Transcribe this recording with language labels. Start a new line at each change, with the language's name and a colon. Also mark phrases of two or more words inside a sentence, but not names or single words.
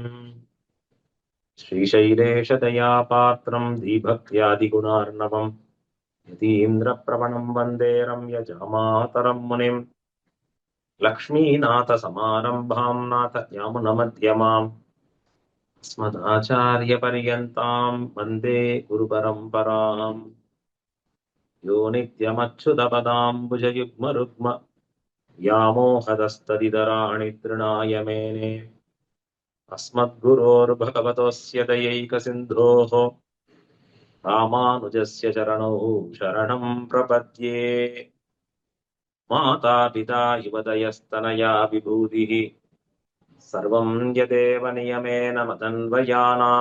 Sanskrit: श्रीशैलेशदया पात्रम् धीभक्त्यादिगुणार्णवम् यतीन्द्र प्रवणम् वन्दे रम्यजामातरम् मुनिम्. लक्ष्मीनाथ समारम्भाम् नाथ यामुनमध्यमाम् अस्मदाचार्य पर्यन्ताम् वन्दे गुरु परम्पराम्. यो नित्यमच्युतपदाम्बुजयुग्मरुक्म व्यामोहदस्तदितराणि तृणाय मेने. अस्मद्गुरोर्भगवतोऽस्य दयैकसिन्धोः रामानुजस्य चरणौ शरणं प्रपद्ये. माता पिता युवतयस्तनया विभूतिः सर्वं यदेव नियमेन मदन्वयानाम्.